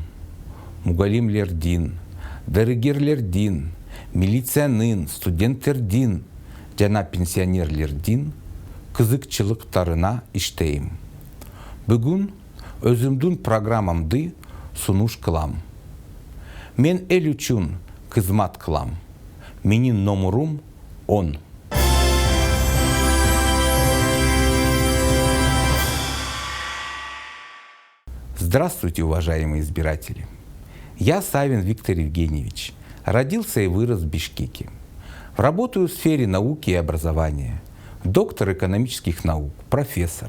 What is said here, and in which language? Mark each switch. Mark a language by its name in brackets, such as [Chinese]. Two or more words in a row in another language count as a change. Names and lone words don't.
[Kyrgyz] Мугалимлердин, дарыгерлердин, милициянын, студенттердин жана пенсионерлердин кызыкчылыктарына иштейм. Бүгүн өзүмдүн программамды сунуш кылам. Мен эл үчүн кызмат кылам. Менин номурум 10. [Russian] Здравствуйте, уважаемые избиратели. Я Савин Виктор Евгеньевич. Родился и вырос в Бишкеке. Работаю в сфере науки и образования. Доктор экономических наук, профессор.